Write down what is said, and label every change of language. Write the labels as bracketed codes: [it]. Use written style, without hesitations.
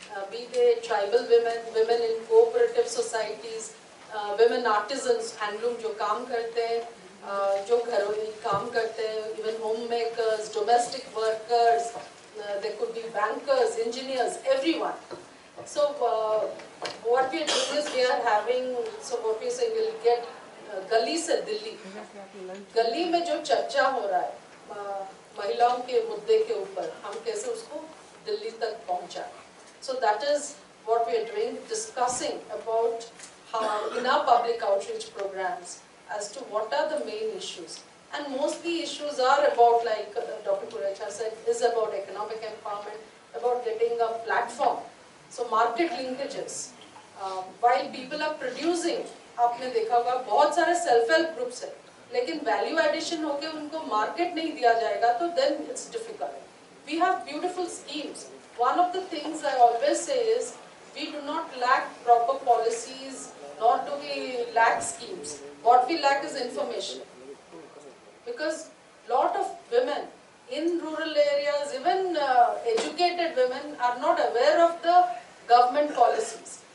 [en] Be they tribal women, women in cooperative societies, women artisans, handloom [hi] जो काम करते हैं, [en] जो घरों काम करते हैं, even homemakers, domestic workers, there could be bankers, engineers, everyone. So what we are doing is we are having, so what we say we'll get [hi] गली से दिल्ली, गली में जो चर्चा हो रहा है महिलाओं के मुद्दे के ऊपर, हम कैसे उसको दिल्ली तक पहुंचाएं. [en] So that is what we are doing, discussing about how in our public outreach programs as to what are the main issues. And mostly issues are about, like Dr. Kurecha said, is about economic empowerment, about getting a platform. So market linkages. While people are producing, [hi] आपने देखा होगा बहुत सारे self help groups है, लेकिन value addition होके उनको market नहीं दिया जाएगा तो [en] then it's difficult. We have beautiful schemes. One of the things I always say is we do not lack proper policies, nor do we lack schemes. What we lack is information. Because lot of women in rural areas, even educated women, are not aware of the government policies.